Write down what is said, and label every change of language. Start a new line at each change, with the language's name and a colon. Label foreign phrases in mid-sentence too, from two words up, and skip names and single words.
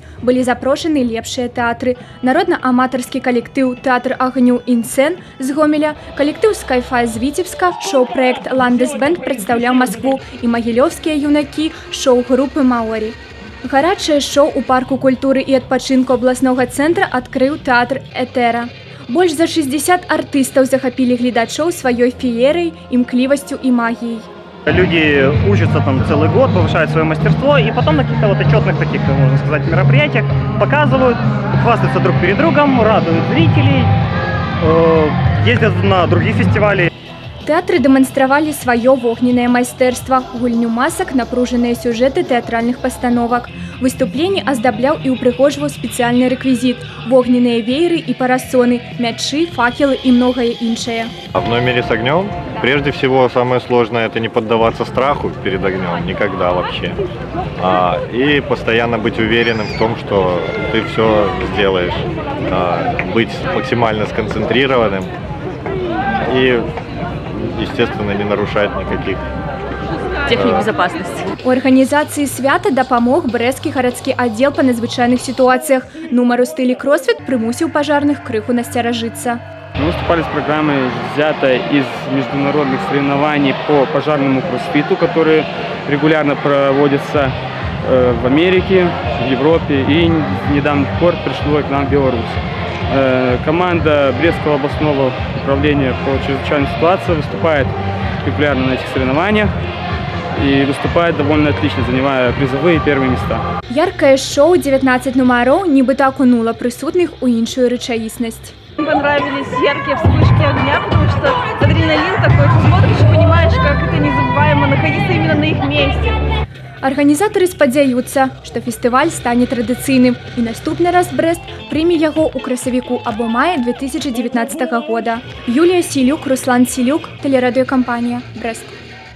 Belarusian: Былі запрошаны лепшыя тэатры. Народна-аматарскі калектыў «Тэатр агню Інцэн» з Гомеля, калектыў «Скайфай» з Віцебска, шоу-праект «Ландесбэнд» прадстаўляў Маскву і магілёўскія юнакі шоу-групы «Маорі». Гарачае шоу ў парку культуры і адпачынку абласнога цэнтра адкрыў тэатр «Этера». Больш за 60 артыстаў захапілі гледачоў сваёй феерай, імклівасцю і магіяй.
Russian: Люди учатся там целый год, повышают свое мастерство, и потом на каких-то вот отчетных таких, можно сказать, мероприятиях показывают, хвастаются друг перед другом, радуют зрителей, ездят на другие фестивали.
Belarusian: Тэатры дэманстравалі сваё вогненнае майстэрства, гульню масак, напружаныя сюжэты тэатральных пастановак. Выступленні аздабляў і ўпрыгожваў спецыяльны рэквізіт, вогненыя вееры і парасоны, мячы,
Russian: факелы и многое иншее. В номере с огнем прежде всего самое сложное – это не поддаваться страху перед огнем, никогда вообще. И постоянно быть уверенным в том, что ты все сделаешь, быть максимально сконцентрированным и, естественно, не нарушать никаких техник безопасности.
Belarusian: У арганізацыі свята дапамог брэсцкі гарадскі аддзел па надзвычайных ситуациях. Нумар у стылі кросфит прымусіў пажарных крыху насцеражыцца.
Russian: Мы выступали с программой, взятой из международных соревнований по пожарному кроссфиту, которые регулярно проводятся в Америке, в Европе, и недавно пришло к нам в Беларусь. Команда Брестского областного управления по чрезвычайной ситуации выступает регулярно на этих соревнованиях и выступает довольно отлично, занимая призовые первые места.
Belarusian: Яркое шоу 19 нумароў нібыта акунула прысутных у іншую рэчаіснасць.
Russian: Мне понравились яркие вспышки огня, потому что адреналин такой, ты смотришь и понимаешь, как это незабываемо находиться именно на их месте.
Belarusian: Арганізатары спадзяюцца, што фестываль стане традыцыйным і наступны раз Брэст прыме яго ў красавіку або маі 2019 года. Юлія Сілюк, Руслан Сілюк, тэлерадыёкампанія «Брэст».